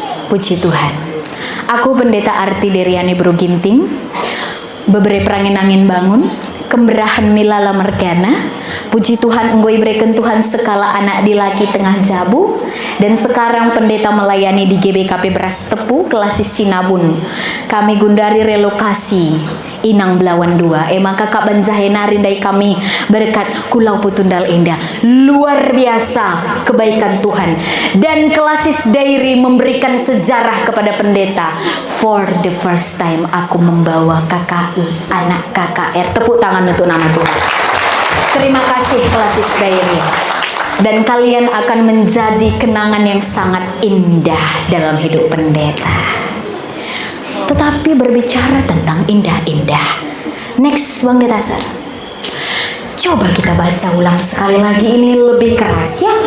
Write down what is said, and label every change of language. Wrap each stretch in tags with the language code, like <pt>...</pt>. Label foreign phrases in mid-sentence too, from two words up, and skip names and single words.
<id>Puji Tuhan. Aku Pendeta Arti Deriani Bruginting, beberapa perangin-angin bangun, kemberahan Milala Mergana.</id> <btx>Puji Tuhan enggoi berikan Tuhan sekala anak dilaki tengah jabu.</btx> <id>Dan sekarang pendeta melayani di GBKP Beras Tepu, Kelasis Sinabun.</id> <btx>Kami gundari relokasi Inang Belawan 2.</btx> <id>Maka Kak Banjahenari dari kami berkat Kulau Putundal Indah. Luar biasa kebaikan Tuhan. Dan Kelasis Dairi memberikan sejarah kepada pendeta.</id> <en>For the first time</en> <id>aku membawa KKI, anak KKR. Tepuk tangan untuk nama Tuhan. Terima kasih Kelasis Dairi. Dan kalian akan menjadi kenangan yang sangat indah dalam hidup pendeta. Tetapi berbicara tentang indah-indah, next Bang Detasar, coba kita baca ulang sekali lagi, ini lebih keras ya.</id>